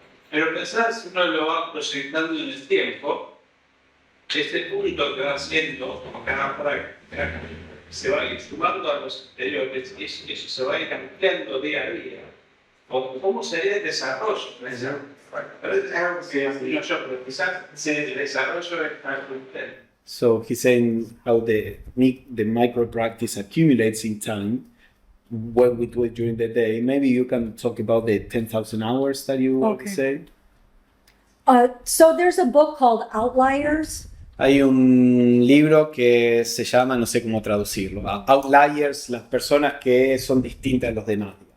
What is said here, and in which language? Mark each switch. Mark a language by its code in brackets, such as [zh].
[es] Pero pensar si uno lo va proyectando en el tiempo, ese punto que va haciendo, como cada práctica, se va a ir sumando a los anteriores y eso se va a ir ampliando día a día. ¿Cómo sería el desarrollo? Pero es algo que afino yo, pero quizás el desarrollo es algo interno. [en] So he's saying how the micro practice accumulates in time, what we do it during the day. Maybe you can talk about the 10,000 hours that you Okay. said. So there's a book called Outliers. [es] Hay un libro que se llama, no sé cómo traducirlo, Outliers, las personas que son distintas de los demás.